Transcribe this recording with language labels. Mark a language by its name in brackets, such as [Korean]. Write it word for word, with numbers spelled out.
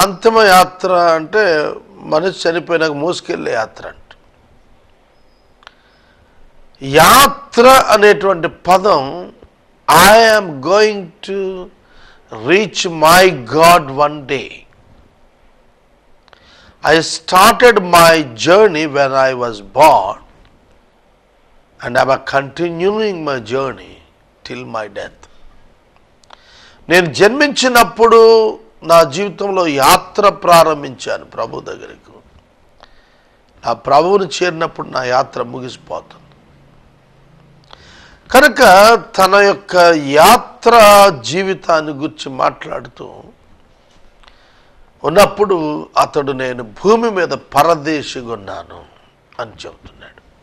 [Telugu] అంతిమ యాత్ర అంటే మనిషి చనిపోయినాక మోసుకెళ్ళే యాత్ర అంట. యాత్ర అనేటువంటి పదం [English] I am going to reach my god one day. I started my journey when I was born and I am continuing my journey till my death. [Telugu] నేను జన్మించినప్పుడు నా జీవితంలో యాత్ర ప్రారంభించాను ప్రభు దగ్గరకు. నా ప్రభువును చేరినప్పుడు నా యాత్ర ముగిసిపోతుంది. కనుక తన యొక్క యాత్ర జీవితాన్ని గురించి మాట్లాడుతూ ఉన్నప్పుడు అతడు నేను భూమి మీద పరదేశిగున్నాను అని చెబుతున్నాడు.